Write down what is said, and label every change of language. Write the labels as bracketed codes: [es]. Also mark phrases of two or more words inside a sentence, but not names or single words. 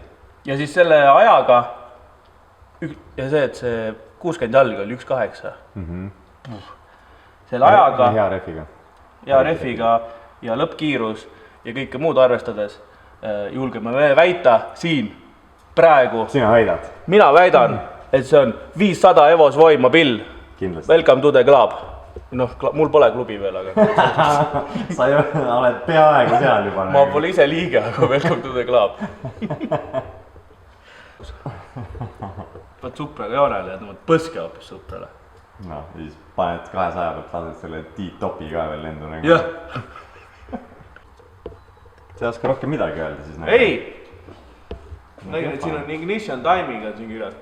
[et] Ja siis selle ajaga, ja see, et see 60 jalga oli 1.8. Selle ajaga, hea refiga. Ja refiga ja lõppkiirus ja kõike muud arvestades julgeme me väita siin praegu. Sina väidad? Mina väidan, et see on 500 Evos Voimabill. Kindlasti. [en] Welcome to the club. [et] Noh, mul pole klubi veel, aga sa ju oled peaaegu seal juba. Ma pole ise liige, aga [en] welcome to the club. [et] Paned suprale joonele ja tõmbad põske hoopis suprale. No, siis paned 200 pealt lased selle T-topi ka veel lendu nagu. Jah. Sa ei oska rohkem midagi öelda siis nagu. Ei! Nägin, et siin on [en] ignition timing [et] on siin kirjas.